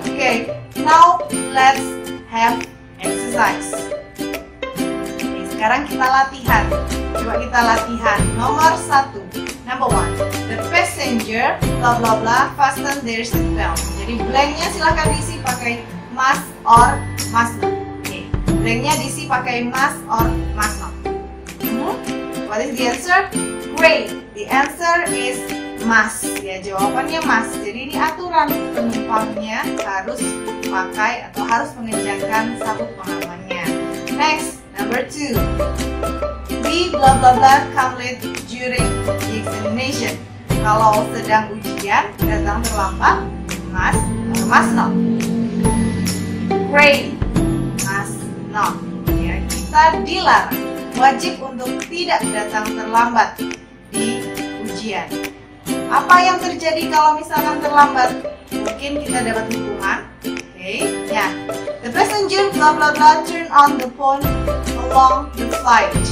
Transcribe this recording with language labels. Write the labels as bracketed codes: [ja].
[en] Okay, now let's have exercise. [id] Oke, sekarang kita latihan. Coba kita latihan. Nomor 1, [en] number 1, the passenger blah blah blah fasten their seatbelt. [id] Jadi blanknya silahkan diisi pakai must or must not. Oke, blanknya diisi pakai [en] must or must not. What is the answer? Great. The answer is must. [id] Ya, jawabannya [en] must. [id] Jadi ini aturan penumpangnya harus pakai atau harus mengencangkan sabuk pengamannya. [en] Next, number 2. We blah blah blah come late during the examination. [id] Kalau sedang ujian datang terlambat, [en] must or must not? Great. Must not. [id] Ya, kita dilarang, wajib untuk tidak datang terlambat di ujian. Apa yang terjadi kalau misalkan terlambat? Mungkin kita dapat hukuman. [en] Okay, ya. The passenger blah blah blah turn on the phone along the flight.